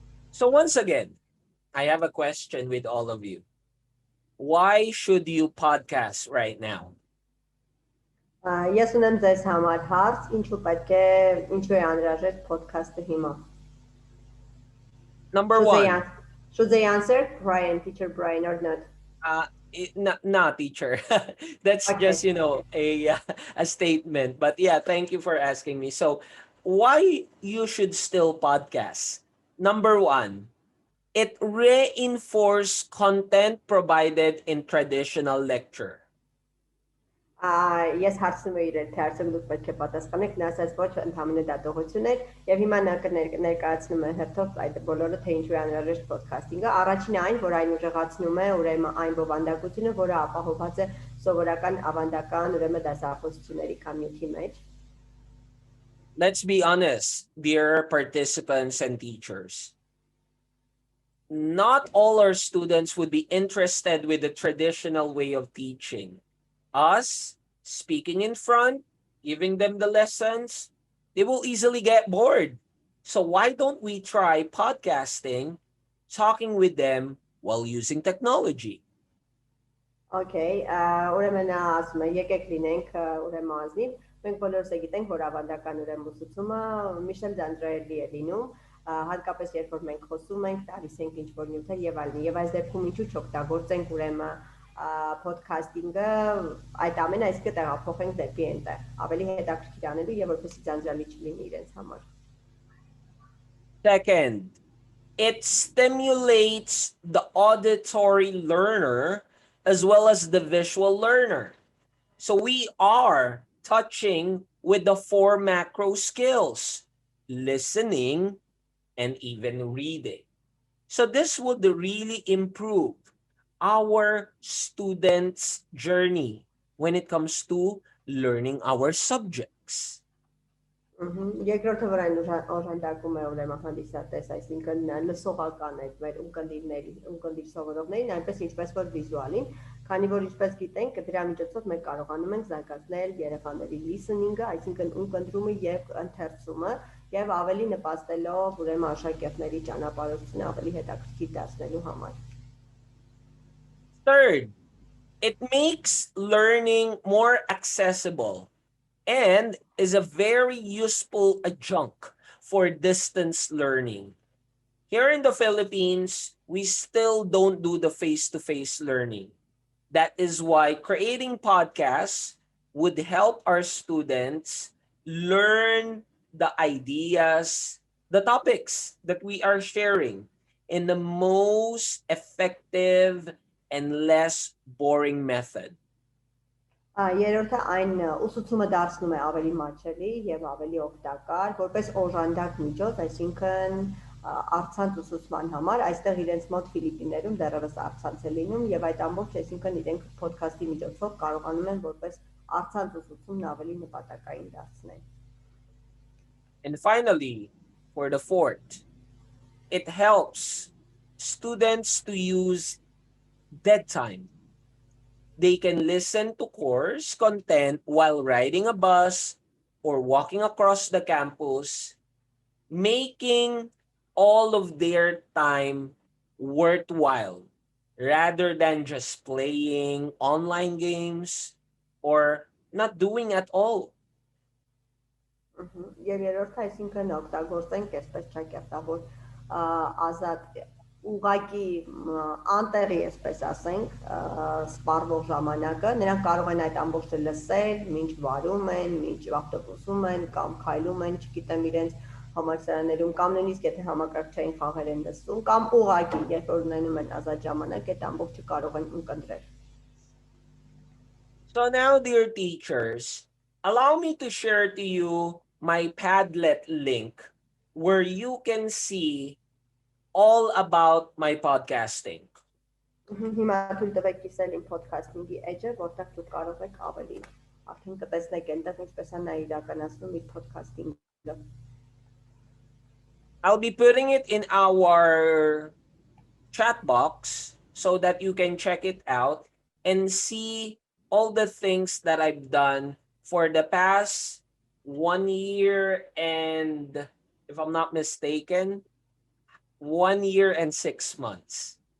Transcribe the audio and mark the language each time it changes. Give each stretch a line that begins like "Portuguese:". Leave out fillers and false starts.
English: So once again, I have a question with all of you. Why should you podcast right now?
Armenian: Ես ունեմ ձեզ համար հարց, ինչու է անհրաժեշտ podcast-ը հիմա?
English: Number one. Should they answer, Brian, teacher Brian, or not? Not teacher. That's okay. Just, a statement. But yeah, thank you for asking me. So why you should still podcast? Number one, it reinforces content provided in traditional lecture.
Armenian: Ես հարցնում եմ իրեն, թե արդյոք դուք պետք է պատասխանեք, նա ասաց ոչ, ընդհանրապես դատողություն էր, եւ հիմա նա ներկայացնում է հերթով այդ բոլորը, թե ինչու է անհրաժեշտ փոդքասթինգը։ Առաջինը այն, որ այն ուժեղացնում է ուրեմն այն բովանդակությունը, որը ապահովված է սովորական ավանդական ուրեմն դասախոսությունների կամ նյութի մեջ։
English: Let's be honest, dear participants and teachers. Not all our students would be interested with the traditional way of teaching. Us speaking in front, giving them the lessons, they will easily get bored. So why don't we try podcasting, talking with them while using technology?
Armenian: Okay, ուրեմն նա ասում է, եկեք լինենք ուրեմն ազնիվ, մենք բոլորս գիտենք, որ ավանդական ուրեմն ուսուցումը միշտ էլ ձանձրալի է լինում, հատկապես երբ որ մենք խոսում ենք, տալիս ենք ինչ-որ նյութեր եւ այլն, եւ այս դեպքում ինչու չօգտագործենք ուրեմն փոդքասթինգը, այդ ամենը այսինքն տեղափոխենք դեպի այնտեղ, ավելի հետաքրքիր անելու եւ որպեսզի ձանձրալի չլինի իրենց համար։
English: Second, it stimulates the auditory learner as well as the visual learner. So we are touching with the 4 macro skills, listening and even reading. So this would really improve our students' journey when it comes to learning our subjects.
Armenian: Երկրորդը որ այն օժանդակում է ուրեմն հանդիսատես, այսինքն լսողական այդ մեր ունկնդիր սովորողներին, այնպես ինչպես որ վիզուալին, քանի որ ինչպես գիտենք, դրա միջոցով մենք կարողանում ենք զարգացնել երեխաների listening-ը, այսինքն ունկնդրումը եւ ընթերցումը, եւ ավելի նպաստելով ուրեմն աշակերտների ճանապարհորդությունը ավելի հետաքրքիր դարձնելու համար։
English: Third, it makes learning more accessible and is a very useful adjunct for distance learning. Here in the Philippines, we still don't do the face-to-face learning. That is why creating podcasts would help our students learn the ideas, the topics that we are sharing in the most effective and less boring method.
Armenian: Երրորդը այն ուսուցումը դարձնում է ավելի մատչելի եւ ավելի օգտակար, որպես օժանդակ միջոց, այսինքն առցանց ուսուցման համար, այստեղ իրենց մոտ Ֆիլիպիներում դեռևս առցանց է լինում եւ այդ ամբողջ, այսինքն իրենք փոդքասթի միջոցով կարողանում են որպես առցանց ուսուցումն ավելի նպատակային դարձնել։
English: And finally, for the fourth, it helps students to use dead time. They can listen to course content while riding a bus or walking across the campus, making all of their time worthwhile rather than just playing online games or not doing at all.
Armenian: Եվ երրորդը այսինքն օգտագործենք այսպես ճակերտավոր ազատ ուղակի անտեղի այսպես ասենք սպառվող ժամանակը նրանք կարող են այդ ամբողջը լսել, ինչ վարում են, ինչ ավտոբուսում են կամ քայլում են, չգիտեմ իրենց համալսարաններում կամ նույնիսկ եթե համակարգչային խաղեր են լսում կամ ուղակի երբ որ ունենում են ազատ ժամանակ այդ ամբողջը կարող են ունկնդրել։
English: So now, dear teachers, allow me to share to you my Padlet link where you can see all about my podcasting.
Armenian: Հիմա թույլ տվեք կիսել իմ փոդքասթինգի էջը, որտեղ դուք կարող եք ավելի արդեն կտեսնեք այնտեղ ինչպես է նա իրականացնում իր փոդքասթինգը։
English: I'll be putting it in our chat box so that you can check it out and see all the things that I've done for the past 1 year and, if I'm not mistaken, 1 year and 6 months.